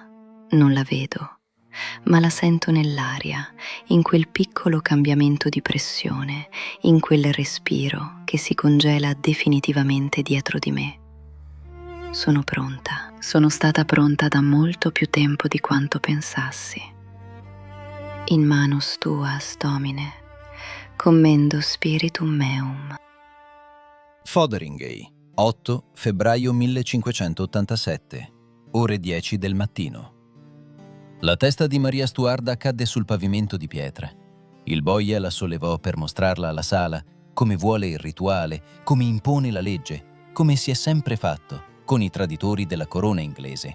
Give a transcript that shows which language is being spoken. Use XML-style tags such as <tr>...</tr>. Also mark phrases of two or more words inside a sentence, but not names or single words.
<it>Non la vedo, ma la sento nell'aria, in quel piccolo cambiamento di pressione, in quel respiro che si congela definitivamente dietro di me. Sono pronta. Sono stata pronta da molto più tempo di quanto pensassi.</it> <la>In manus tuas, Domine, commendo spiritum meum.</la> <it>Fotheringhay, 8 febbraio 1587, ore 10 del mattino. La testa di Maria Stuarda cadde sul pavimento di pietra. Il boia la sollevò per mostrarla alla sala, come vuole il rituale, come impone la legge, come si è sempre fatto con i traditori della corona inglese.</it>